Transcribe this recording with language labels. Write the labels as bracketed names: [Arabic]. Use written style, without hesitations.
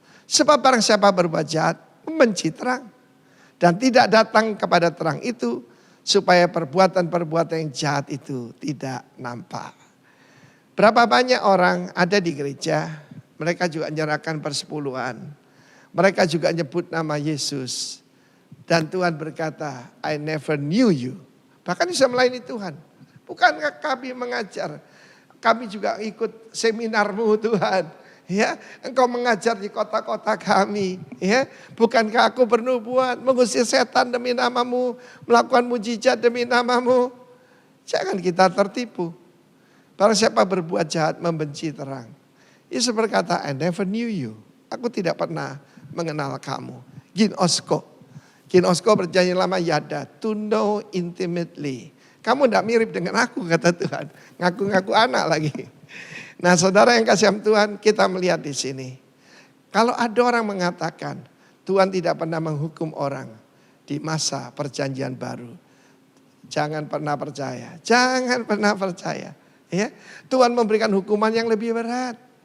[Indonesian] Sebab barang siapa berbuat jahat, membenci terang. Dan tidak datang kepada terang itu, supaya perbuatan-perbuatan yang jahat itu tidak nampak. Berapa banyak orang ada di gereja, mereka juga menyerahkan persepuluhan. Mereka juga nyebut nama Yesus. Dan Tuhan berkata, [English] I never knew you. [Indonesian] Bahkan bisa melayani Tuhan. Bukankah kami mengajar? Kami juga ikut seminarmu Tuhan. Ya, engkau mengajar di kota-kota kami. Ya, bukankah aku bernubuat, mengusir setan demi namamu, melakukan mujizat demi namamu? Jangan kita tertipu. Barang siapa berbuat jahat membenci terang. Yesus berkata, [English] I never knew you. [Indonesian] Aku tidak pernah mengenal kamu. [Greek] Ginosko. [Indonesian] Ginosko berjanji lama yada, [English] to know intimately. [Indonesian] Kamu tidak mirip dengan aku kata Tuhan. Ngaku-ngaku anak lagi. Nah saudara yang kasih Tuhan, kita melihat di sini. Kalau ada orang mengatakan Tuhan tidak pernah menghukum orang di masa perjanjian baru. Jangan pernah percaya. Jangan pernah percaya. Ya, Tuhan memberikan hukuman yang lebih berat.